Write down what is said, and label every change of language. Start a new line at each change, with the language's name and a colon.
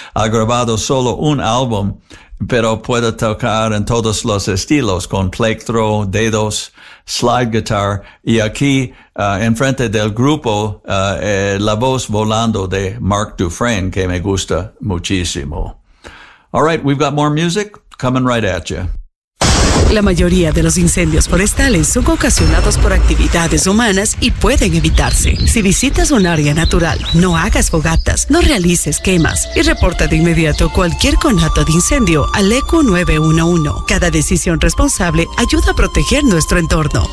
Spanish: Ha grabado solo un álbum, pero puede tocar en todos los estilos con plectro, dedos, slide guitar, y aquí enfrente del grupo la voz volando de Mark Dufresne, que me gusta muchísimo.
English: All right, we've got more music coming right at you.
Spanish: La mayoría de los incendios forestales son ocasionados por actividades humanas y pueden evitarse. Si visitas un área natural, no hagas fogatas, no realices quemas y reporta de inmediato cualquier conato de incendio al ECO 911. Cada decisión responsable ayuda a proteger nuestro entorno.